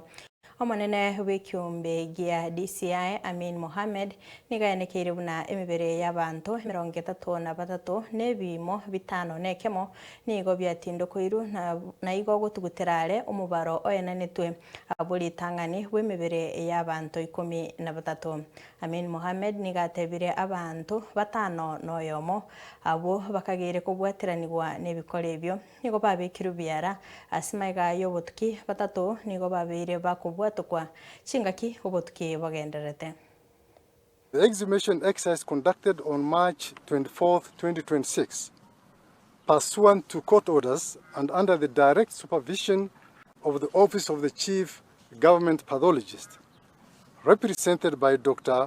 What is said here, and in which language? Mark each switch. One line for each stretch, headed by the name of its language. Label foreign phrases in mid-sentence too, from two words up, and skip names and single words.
Gusii: Omonene w'ikiumbe gia DCI AMIN Mohamed nigaenekeire buna emebere y'abantu 33 n'ebimo bitano nekemo nigo byatindokoirwe na igo gotuguterare omobaro oyenanetwe abulitang'ani w'emebere y'abantu 13. AMIN Mohamed nigatebire abantu batano noyomo abo bakagire kubwateranirwa n'ebikore ebyo nigo babikirwe byara asimaiga yobotuki batatu nigo babire bakubwa
English: The exhumation exercise conducted on March 24, 2026, pursuant to court orders and under the direct supervision of the Office of the Chief Government Pathologist, represented by Dr.